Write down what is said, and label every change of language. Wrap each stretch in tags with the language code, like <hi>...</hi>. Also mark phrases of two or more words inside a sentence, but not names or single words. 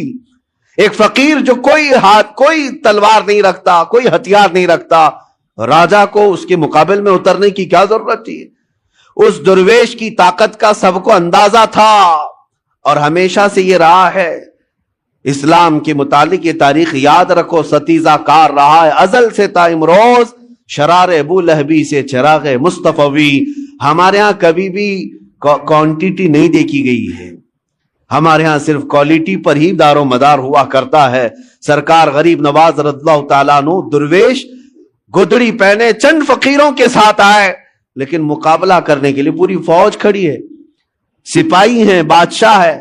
<ur>ایک فقیر جو کوئی تلوار نہیں رکھتا، کوئی ہتھیار نہیں رکھتا، راجہ کو اس کے مقابل میں اترنے کی کیا ضرورت تھی؟ اس درویش کی طاقت کا سب کو اندازہ تھا، اور ہمیشہ سے یہ رہا ہے۔ اسلام کے متعلق یہ تاریخ یاد رکھو، ستیزہ کار رہا ہے ازل سے تا امروز، شرار ابو لہبی سے چراغ مصطفی۔ ہمارے ہاں کبھی بھی کوانٹیٹی نہیں دیکھی گئی ہے، ہمارے ہاں صرف کوالٹی پر ہی دار و مدار ہوا کرتا ہے۔ سرکار غریب نواز</ur> <ar>رضی اللہ تعالیٰ عنہ</ar> <ur>درویش گدڑی پہنے چند فقیروں کے ساتھ آئے، لیکن مقابلہ کرنے کے لیے پوری فوج کھڑی ہے، سپاہی ہیں، بادشاہ ہے۔</ur>